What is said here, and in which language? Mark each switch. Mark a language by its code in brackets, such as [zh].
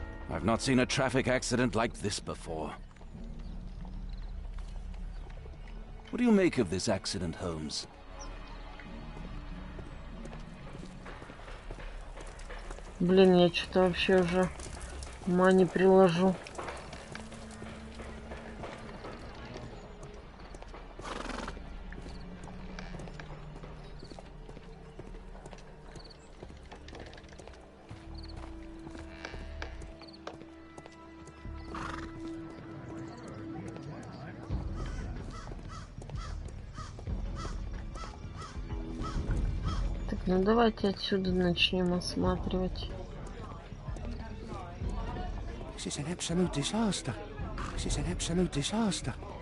[en] I've not seen a traffic accident like this before. What do you make of this accident, Holmes? [ru] Блин, я что-то вообще уже ума не приложу. Ну давайте отсюда начнем осматривать. [en] This is an absolute disaster. This is an absolute disaster.